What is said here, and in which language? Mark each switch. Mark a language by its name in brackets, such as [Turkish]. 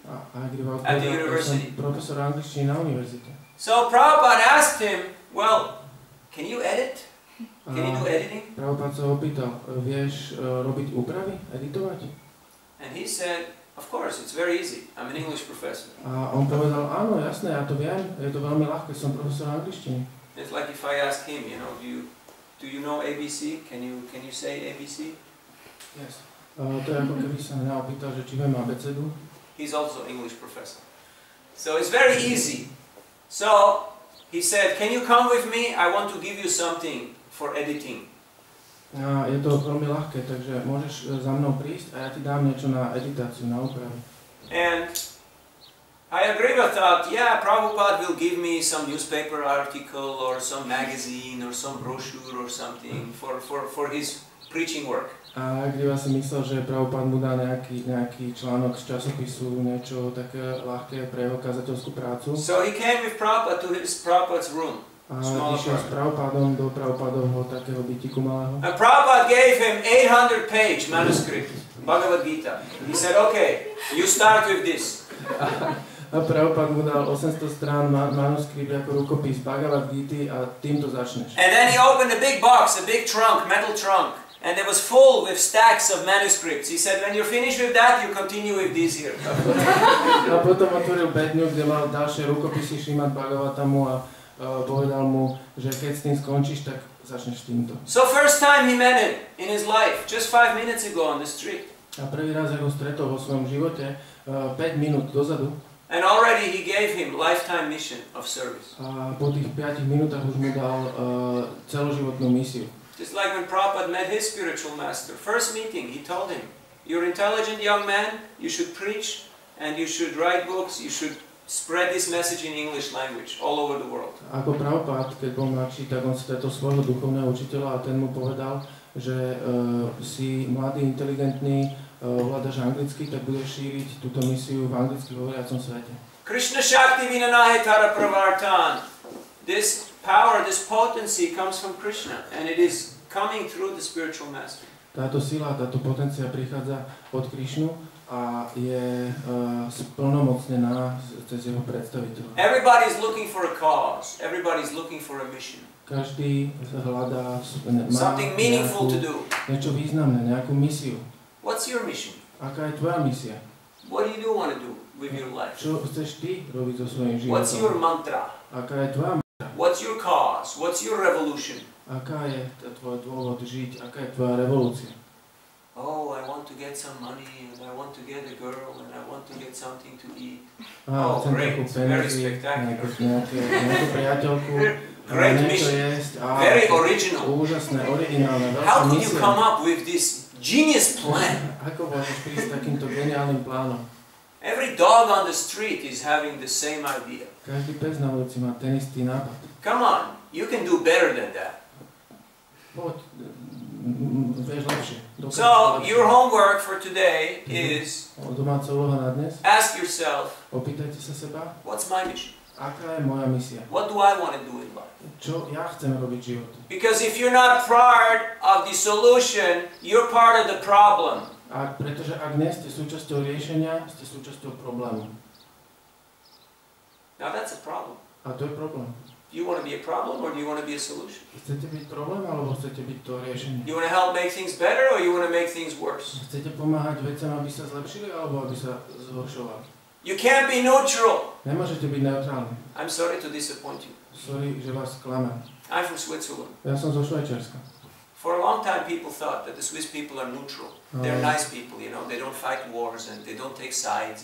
[Slovak] A Hayagriva [English] At the [Slovak] odpovedal, [English] university. [Slovak] som profesor angličtiny na univerzite. [English] So Prabhupada asked him, "Well, can you edit? Can you do editing?" [Slovak] Prabhupád sa opýtal, vieš robiť úpravy, editovať? [English] And he said, "Of course, it's very easy. I'm an English professor." [Slovak] A on povedal, áno, jasné, ja to viem, je to veľmi ľahké, som profesor angličtiny. [English] It's like if I ask him, do you know ABC? Can you say ABC? Yes. [Slovak] To je ako keby sa mňa opýtal, že či viem abecedu. [English] He's also English professor. So it's very easy. So he said, "Can you come with me? I want to give you something for editing." [Slovak] A je to veľmi ľahké, takže môžeš za mnou prísť a ja ti dám niečo na editáciu, na úpravu. [English] And Hayagriva thought, yeah, Prabhupada will give me some newspaper article or some magazine or some brochure or something for his preaching work. [Slovak] A Hayagriva si myslel, že Prabhupád mu dá nejaký článok z časopisu, niečo také ľahké pre jeho kazateľskú prácu. [English] So he came with Prabhupada to Prabhupada's room. [Slovak] A išiel s Prabhupádom do Prabhupádovho takého bytiku malého. [English] And Prabhupada gave him 800-page manuscript, Bhagavad Gita. He said, "Okay, you start with this." [Slovak] A Prabhupád mu dal 800 strán manuskript ako rukopis Bhagavad Gity a týmto začneš. [English] And then he opened a big box, a big trunk, metal trunk, and it was full with stacks of manuscripts. He said, "When you're finished with that, you continue with these here." [Slovak] A potom otvoril bedňu, kde mal ďalšie rukopisy Šrimad Bhagavatamu a povedal mu, že keď s tým skončíš, tak začneš týmto. [English] So first time he met him in his life, just 5 minutes ago on the street. [Slovak] A prvý raz, ako stretol vo svojom živote, 5 minút dozadu. [English] And already he gave him lifetime mission of service. [Slovak] A po tých 5 minútach už mu dal celoživotnú misiu. [English] Just like when Prabhupada met his spiritual master, first meeting, he told him, "You're an intelligent young man, you should preach, and you should write books, you should spread this message in English language all over the world." [Slovak] Ako Prabhupada, keď bol mladší, tak on stretol svojho duchovného učiteľa a ten mu povedal, že si mladý, inteligentný, ovládaš anglicky, tak budeš šíriť túto misiu v anglicky hovoriacom svete. [Bangla] Krishna Shakti Vinanahe Tara Pravartan. [English] This power, this potency comes from Krishna, and it is coming through the spiritual master. [Slovak] Táto sila, táto potencia prichádza od Krišnu a je splnomocnená cez jeho predstaviteľa. [English] Everybody is looking for a cause. Everybody is looking for a mission. [Slovak] Každý hľadá [English] Something meaningful to do. [Slovak] niečo významné, nejakú misiu. [English] What's your mission? [Slovak] Aká je tvoja misia? [English] What do you want to do with your life? [Slovak] Čo chceš ty robiť so svojím [English] What's your [Slovak] životom? [English] mantra? [Slovak] Aká je tvoja mantra? [English] What's your cause? What's your revolution? [Slovak] Aká je tvoj dôvod žiť? Aká je tvoja revolúcia? [English] Oh, I want to get some money, and I want to get a girl, and I want to get something to eat. Oh, great. Very spectacular. [Slovak] Nejakú priateľku, [English] Great [Slovak] niečo jesť. [English] Very original. [Slovak] Úžasné, originálne, [English] How [Slovak] veľká [English] could you [Slovak] misia. [English] come up with this genius plan? [Slovak] Ako môžeš prísť s takýmto geniálnym plánom? [English] Every dog on the street is having the same idea. [Slovak] Každý pes na ulici má ten istý nápad. [English] Come on, you can do better than that. [Slovak] Poď, vieš lepšie. [English] So, your homework for today is [Slovak] Domáca úloha na dnes. [English] ask yourself, [Slovak] Opýtajte sa seba, [English] what's my mission? [Slovak] aká je moja misia? [English] What do I want to do in life? [Slovak] Čo ja chcem robiť v živote? [English] Because if you're not part of the solution, you're part of the problem. [Slovak] Pretože ak nie ste súčasťou riešenia, ste súčasťou problému. [English] Now that's a problem. [Slovak] A to je problém. [English] Do you want to be a problem or do you want to be a solution? [Slovak] Chcete byť problém, alebo chcete byť to riešenie? [English] You want to help make things better or you want to make things worse? [Slovak] Chcete pomáhať veciam, aby sa zlepšili, alebo aby sa zhoršovali? [English] You can't be neutral. [Slovak] Nemôžete byť neutrálni. [English] I'm sorry to disappoint you. [Slovak] Sorry, že vás klamem. [English] I'm from Switzerland. [Slovak] Ja som zo Švajčiarska. [English] For a long time people thought that the Swiss people are neutral. They're nice people, you know, they don't fight wars and they don't take sides.